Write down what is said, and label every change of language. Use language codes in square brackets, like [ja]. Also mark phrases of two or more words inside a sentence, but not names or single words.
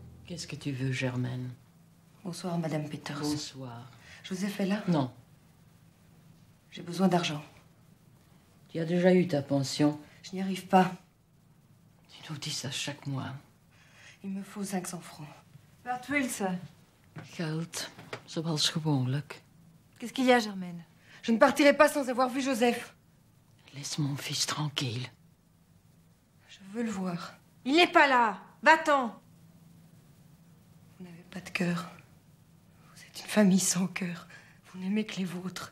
[fr] Qu'est-ce que tu veux, Germaine? Bonsoir, Madame Peters. Bonsoir. Joseph est là? Non. J'ai besoin d'argent. Tu as déjà eu ta pension. Je n'y arrive pas. Tu nous dis ça chaque mois. Il me faut 500 francs. [nl] Wat wil ze? Geld, zoals gewoonlijk. [fr] Qu'est-ce qu'il y a, Germaine? Je ne partirai pas sans avoir vu Joseph. Laisse mon fils tranquille. Je veux le voir. Il n'est pas là. Va-t'en. Vous n'avez pas de cœur. Vous êtes une famille sans cœur. Vous n'aimez que les vôtres.